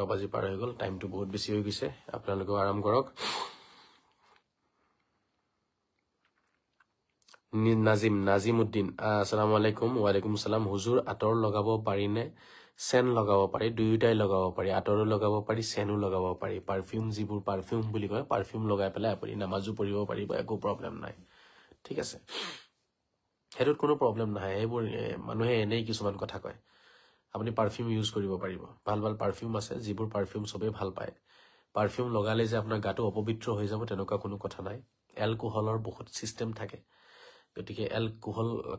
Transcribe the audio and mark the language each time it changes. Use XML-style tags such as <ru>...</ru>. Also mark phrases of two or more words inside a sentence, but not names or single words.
<as>বাজি পাৰ হৈ গল টাইমটো বহুত বেছি হৈ গৈছে আপোনালোকে আৰাম কৰক নাজিমউদ্দিন</as> <ar>السلام عليكم وعليكم السلام</ar> <as>হুজুর আতর লগাব পারিনে সেন লগাব পাৰি দুইটাই লগাব পাৰি আতৰো লগাব পাৰি সেনো লগাব পাৰি পারফিউম যিবোৰ পারফিউম বুলি কয় পারফিউম লগাই পেলাই আপুনি নামাজো পঢ়িব পাৰিব একো প্ৰবলেম নাই ঠিক আছে হেৰুত কোনো প্ৰবলেম নাই এইবোৰ মানুহে এনেই কিছুমান কথা কয় আপুনি পারফিউম ইউজ কৰিব পাৰিব ভাল ভাল পারফিউম আছে যিবোৰ পারফিউম সবে ভাল পায় পারফিউম লগালে যে আপোনাৰ গাটো অপবিত্ৰ হৈ যাব তেনেকুৱা কোনো কথা নাই এলকোহলৰ বহুত সিস্টেম থাকে গতিকে এলকোহল</as>